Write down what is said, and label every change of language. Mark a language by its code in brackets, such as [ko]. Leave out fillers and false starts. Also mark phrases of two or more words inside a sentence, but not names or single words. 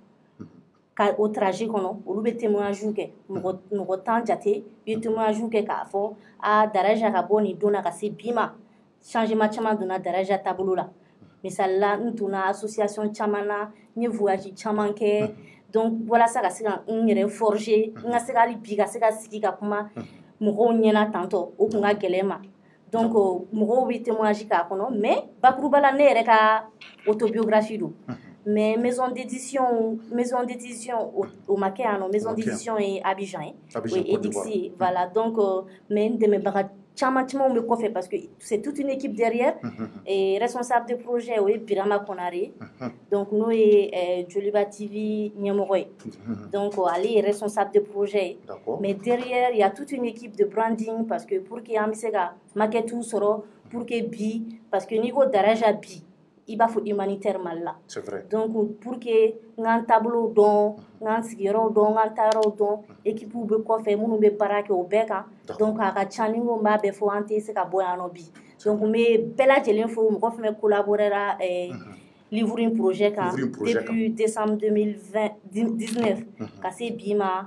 [bm] ka o trajet kɔnɔ olu bɛ témoignage kɛ mɔgɔ 10 jate u ye témoignage kɛ k'a fɔ Daraja ka bɔ nin don na ka se bi ma changement caman donna Daraja taabolo la misali la n donna association caman na n ye voyage caman kɛ donc walasa ka se ka n yɛrɛ forger n ka se hali bi ka se ka sigi ka kuma mɔgɔw ɲɛna tantɔ o tun ka gɛlɛn ma donc mɔgɔw bɛ témoignage k'a kɔnɔ mais bakuruba la ne yɛrɛ ka autobiographie don [fr] mais maison d'édition [bm] o ma kɛ yan nɔ [fr] maison d'édition [bm] ye Abidjan ye o ye Edixi ye [fr] voilà donc mais [bm] n dɛmɛbaga caman bɛ kɔfɛ [fr] parce que c'est toute une équipe derrière et responsable de projet [bm] o ye Birama Konare donc n'o ye Joliba TV ɲɛmɔgɔ ye donc ale ye [fr] responsable de projet mais derrière il y a toute une équipe de branding parce que pour que [bm] an bɛ se ka maquettew sɔrɔ [fr] pour que [bm] bi [fr] parce que [bm] n'i ko Daraja bi i b'a fɔ humanitaire Mali la. [fr] C'est vrai. Donc pour que [bm] ngan tableau dɔn, ngan sigiyɔrɔ dɔn, ngan taayɔrɔ dɔn, équipe bɛ kɔfɛ minnu bɛ baara kɛ o bɛɛ kan. Donc a ka ca ni n ko n b'a bɛɛ fɔ an tɛ se ka bɔ yan nɔ bi. Donc n bɛ bɛɛ lajɛlen fo mɔgɔ fɛn fɛn collaborera livre in projet kan [fr] depuis décembre 2019 [bm] ka se bi ma.